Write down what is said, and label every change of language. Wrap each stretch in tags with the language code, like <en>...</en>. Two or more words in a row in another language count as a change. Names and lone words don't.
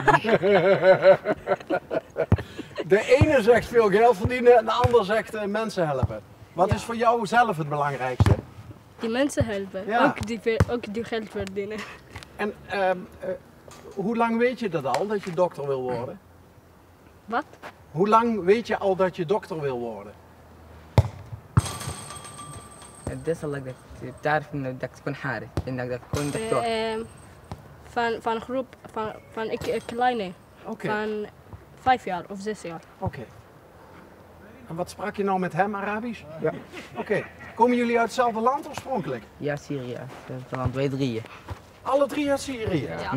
<nl>de ene zegt veel geld verdienen en de ander zegt mensen helpen. Wat Ja. is voor jou zelf het belangrijkste? Die mensen helpen. Ja. Ook die geld verdienen. En hoe lang weet je dat al, dat je dokter wil worden? Wat? Hoe lang weet je al dat je dokter wil worden?</nl> <ar>ده صار لك تعرف انه بدك تكون حارس انك بدك تكون دكتور</ar> <nl>Van groep, van ik kleine, Oké, van 5 jaar of 6 jaar. oké. En wat sprak je nou met hem, Arabisch? Ja. Oké. Komen jullie uit hetzelfde land oorspronkelijk? Ja, Syrië. Land wij drieën. Alle drie uit Syrië? Ja.</nl>